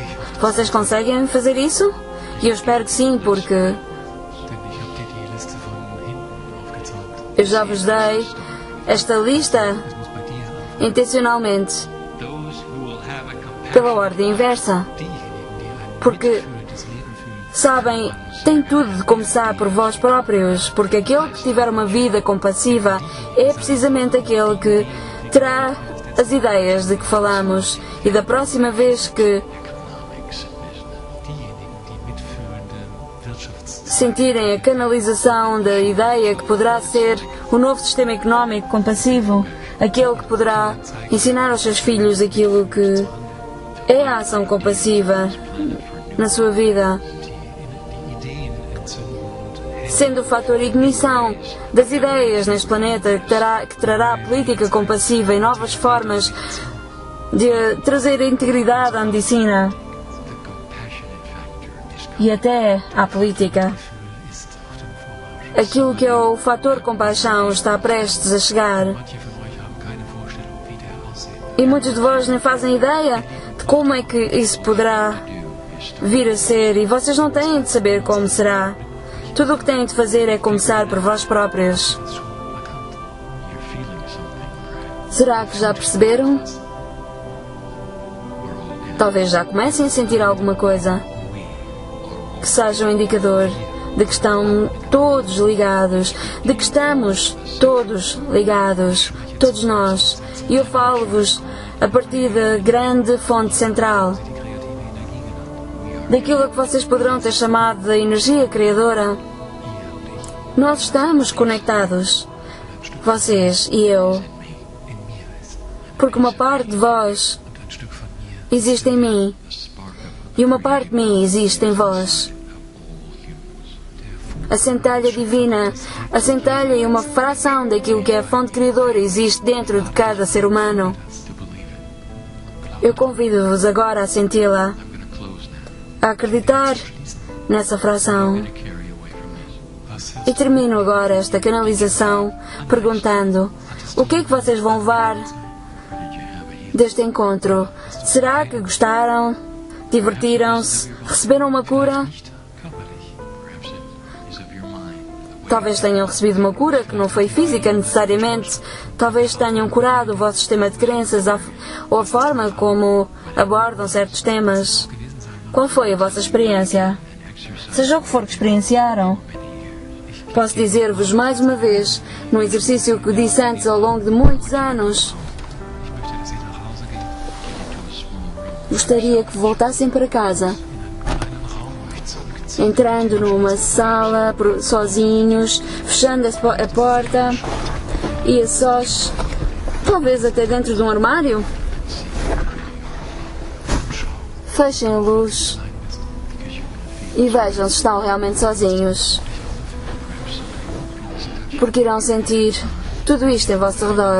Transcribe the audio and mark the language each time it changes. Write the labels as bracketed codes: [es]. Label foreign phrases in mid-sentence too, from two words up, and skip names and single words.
[pt] Vocês conseguem fazer isso? E eu espero que sim, porque [de] Denn ich habe dir die Liste von hinten aufgezeigt. [pt] eu já vos dei esta lista [de] Es muss bei dir anfangen. [pt] intencionalmente [en] Those who will have a compassion, [pt] pela ordem inversa. [de] Diejenigen, die ein [pt] Porque, [de] mitfühlendes Leben führen, [pt] sabem, tem tudo de começar por vós próprios, porque aquele que tiver uma vida compassiva é precisamente aquele que terá as ideias de que falamos e da próxima vez que [en] economics, business, [de] diejenigen, die mitfühlende Wirtschafts- [pt] sentirem a canalização da ideia que poderá ser o novo sistema económico compassivo, aquele que poderá ensinar aos seus filhos aquilo que é a ação compassiva na sua vida, [de] die Ideen entzünden und [pt] sendo o fator ignição das ideias neste planeta que trará a política compassiva e novas formas de trazer a integridade à medicina [en] the compassionate factor is [pt] e até à política. [de] ist auf dem Vormarsch. [pt] Aquilo que é o fator compaixão está prestes a chegar [de] Manche von euch haben keine Vorstellung, wie der aussehen [pt] e muitos de vós nem fazem ideia de como é que isso poderá vir a ser e vocês não têm de saber como será. Tudo o que têm de fazer é começar por vós próprios. [de] schon erkannt. [en] you're feeling something. [pt] Será que já perceberam? Talvez já comecem a sentir alguma coisa que seja um indicador de que estão todos ligados, de que estamos todos ligados, todos nós. E eu falo-vos a partir da grande fonte central, daquilo a que vocês poderão ter chamado de energia criadora. Nós estamos conectados, vocês e eu, porque uma parte de vós [de] Und ein Stück von mir [pt] existe em mim e uma parte de mim existe em vós. A centelha divina, a centelha e uma fração daquilo que é a fonte criadora existe dentro de cada ser humano. [en] To believe it. [pt] Eu convido-vos agora a senti-la, [en] I'm going to close now. [pt] a acreditar nessa fração. [en] To carry away from this. was [pt] E termino agora esta canalização perguntando: o que é que vocês vão levar [en] Did you have a [pt] deste encontro? Será que gostaram? Divertiram-se? Receberam uma cura? [de] nicht körperlich. [en] perhaps it is of your mind? The way [pt] Talvez tenham recebido uma cura que não foi física necessariamente. Talvez tenham curado o vosso sistema de crenças ou a forma como abordam certos temas. Qual foi a vossa experiência? Seja o que for que experienciaram. Posso dizer-vos mais uma vez, num exercício que disse antes ao longo de muitos anos, [de] Ich möchte, dass ihr nach Hause geht, [en] into a small room. [pt] gostaria que voltassem para casa, [de] in einen kleinen Raum euch zurückziehen. [pt] entrando numa sala sozinhos, fechando a porta e a sós, talvez até dentro de um armário. Fechem a luz e vejam se estão realmente sozinhos, porque irão sentir tudo isto em vosso redor.